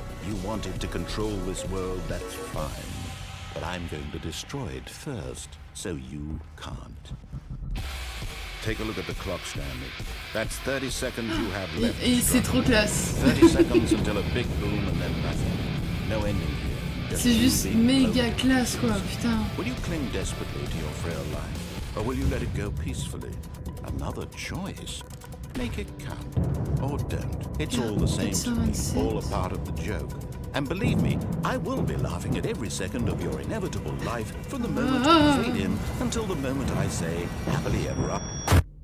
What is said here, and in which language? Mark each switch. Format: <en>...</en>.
<en>You wanted to control this world, that's fine. But I'm going to destroy it first, so you can't. Take a look at the clock, Stanley. That's 30 seconds you have left.</en> <fr>Et c'est trop classe.</fr> <en>30 seconds until a big boom and then nothing. No ending here.</en> <fr>C'est juste méga classe, quoi, putain.</fr> <en>Will you cling desperately to your frail life, or will you let it go peacefully? Another choice. Make it count, or don't. It's all the same to me, all a part of the joke. And believe me, I will be laughing at every second of your inevitable life from the moment you fade in until the moment I say, happily ever after.</en>